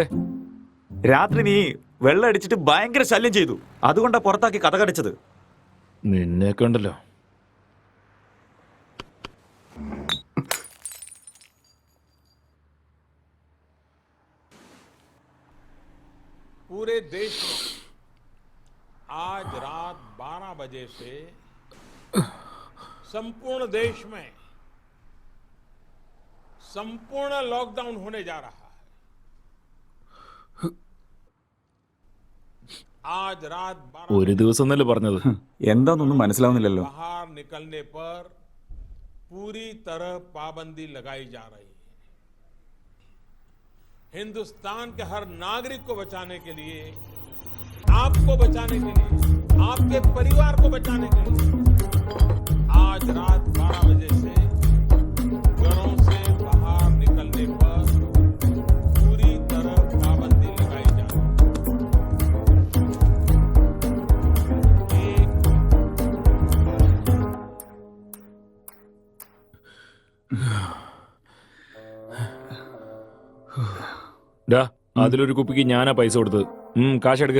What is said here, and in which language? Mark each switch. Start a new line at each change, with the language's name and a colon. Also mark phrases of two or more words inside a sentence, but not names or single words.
Malayalam: രാത്രി നീ വെള്ളം അടിച്ചിട്ട് ഭയങ്കര ശല്യം ചെയ്തു, അതുകൊണ്ടാ പുറത്താക്കി കഥ കടച്ചത്. നിന്നെയൊക്കെ ഉണ്ടല്ലോ.
Hindi: पूरे देश में आज रात 12 बजे से संपूर्ण देश में संपूर्ण लॉकडाउन होने जा रहा है. आज रात 12
Malayalam: ഒരു ദിവസം എന്നല്ലേ പറഞ്ഞത്? എന്താന്നൊന്നും മനസ്സിലാവുന്നില്ലല്ലോ.
Hindi: बाहर निकलने पर पूरी तरह पाबंदी लगाई जा रही है. हिंदुस्तान के हर नागरिक को बचाने के लिए, आपको बचाने के लिए, आपके परिवार को बचाने के लिए आज रात 12 बजे से घरों से बाहर निकलने पर पूरी तरह पाबंदी लगाई जा रही
Malayalam: ഡാ, അതിലൊരു കുപ്പിക്ക് ഞാനാ പൈസ കൊടുത്തത്. കാശെടുക്ക്.